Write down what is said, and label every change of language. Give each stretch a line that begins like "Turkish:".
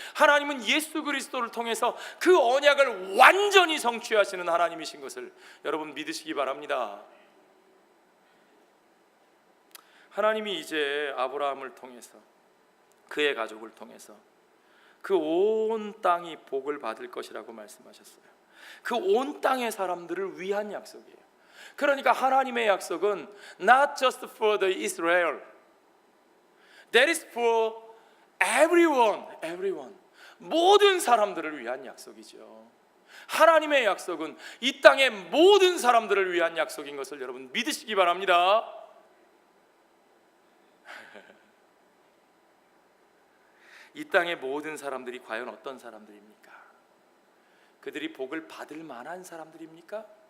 Korean: 하나님은 예수 그리스도를 통해서 그 언약을 완전히 성취하시는 하나님이신 것을 여러분 믿으시기 바랍니다. 하나님이 이제 아브라함을 통해서, 그의 가족을 통해서 그 온 땅이 복을 받을 것이라고 말씀하셨어요. 그 온 땅의 사람들을 위한 약속이에요. 그러니까 하나님의 약속은
English: not just for the Israel, that is for everyone.
Korean: 모든 사람들을 위한 약속이죠. 하나님의 약속은 이 땅의 모든 사람들을 위한 약속인 것을 여러분 믿으시기 바랍니다. 이 땅의 모든 사람들이 과연 어떤 사람들입니까? 그들이 복을 받을 만한 사람들입니까?